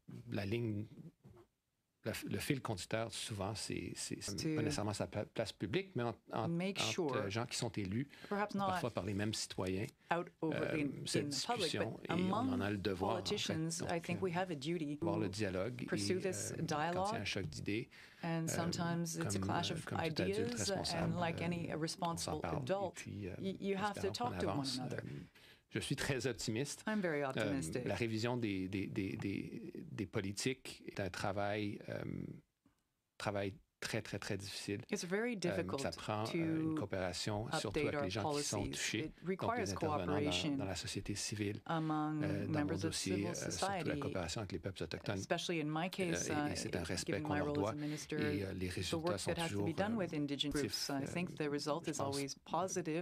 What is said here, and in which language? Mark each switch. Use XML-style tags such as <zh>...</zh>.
<fr>La ligne, le fil conducteur, souvent, c'est pas nécessairement sa place publique, mais entre gens qui sont élus, parfois par les mêmes citoyens, cette discussion, et on en a le devoir, en fait. Donc, voir le dialogue, et quand il y a un choc d'idées,</fr> <en>and sometimes it's a clash of ideas, and like any responsible adult, you have to talk to one another.</en> <fr>Je suis très optimiste.</fr> <en>I'm very optimistic.</en> <fr>La révision des politiques est un travail très, très, très difficile.</fr> <en>It's very difficult</en> <fr>ça prend une coopération, surtout avec les gens qui sont touchés, donc les intervenants dans la société civile, dans mon dossier, surtout la coopération avec les peuples autochtones.</fr> <en>Especially in my case,</en> <fr>et c'est un respect qu'on leur doit, et les résultats sont toujours positifs.</fr> <en>I think the result is always positive.</en>